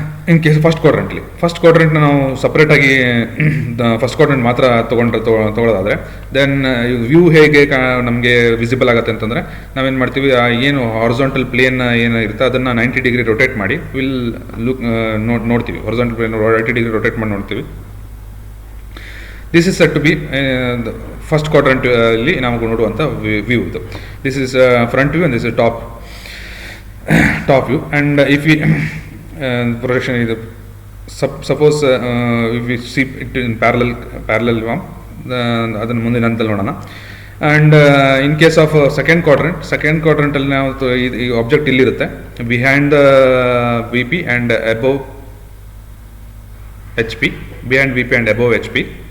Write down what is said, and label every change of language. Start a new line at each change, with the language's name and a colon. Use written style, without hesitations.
Kannada: In case first ಕ್ವಾಡ್ರೆಂಟ್ನ ನಾವು ಸಪ್ರೇಟಾಗಿ first quadrant ಮಾತ್ರ ತೊಗೊಳ್ಳೋದಾದರೆ ದೆನ್ ವ್ಯೂ ಹೇಗೆ ನಮಗೆ ವಿಸಿಬಲ್ ಆಗುತ್ತೆ ಅಂತಂದರೆ ನಾವೇನು ಮಾಡ್ತೀವಿ, ಏನು ಹಾರಿಜಾಂಟಲ್ ಪ್ಲೇನ್ ಏನು ಇರುತ್ತೆ ಅದನ್ನು 90 ಡಿಗ್ರಿ ರೊಟೇಟ್ ಮಾಡಿ ವಿಲ್ ನೋಡ್ತೀವಿ. ಹಾರಿಜಾಂಟಲ್ ಪ್ಲೇನ್ 90 ಡಿಗ್ರಿ ರೊಟೇಟ್ ಮಾಡಿ ನೋಡ್ತೀವಿ.
English: this is set to be first quadrant
Kannada: ಅಲ್ಲಿ ನಾವು ನೋಡುವಂಥ ವ್ಯೂ ಇದು.
English: This is front view and this is top view. And if we projection is suppose if we see it in parallel form,
Kannada: ಅದನ್ನು ಮುಂದಿನ ಹಂತದಲ್ಲಿ ನೋಡೋಣ. And in case of second ಕ್ವಾಡ್ರೆಂಟಲ್ಲಿ ನಾವು ಈ object ಇಲ್ಲಿರುತ್ತೆ,
English: behind the V P and above H P,
Kannada: behind V P and above H P.